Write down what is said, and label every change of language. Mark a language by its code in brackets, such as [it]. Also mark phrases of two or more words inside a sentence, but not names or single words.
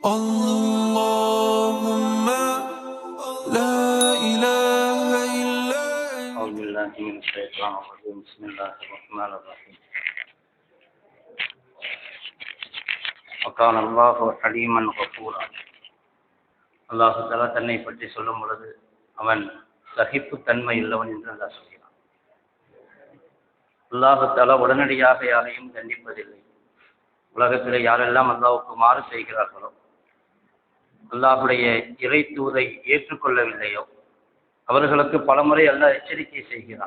[ar] اللهم لا إله إلا أنت. أعوذ بالله من الشيطان الرجيم. بسم الله الرحمن الرحيم. وكان الله حليما غفورا. [ta] அல்லாஹ் தஆலா தன்னை பற்றி சொல்லும் பொழுது அவன் சகிப்புத்தன்மை உள்ளவன் என்று அல்லாஹ் சொல்கிறான். அல்லாஹ் தஆலா உடனடியாக யாரையும் தண்டிப்பதில்லை. உலகத்திலே யாரெல்லாம் அல்லாஹ்வுக்கு மாறு செய்கிறார்களோ, அல்லாஹ்வுடைய இறை தூதை ஏற்றுக்கொள்ளவில்லையோ, அவர்களுக்கு பலமுறை அல்லாஹ் எச்சரிக்கை செய்கிறான்.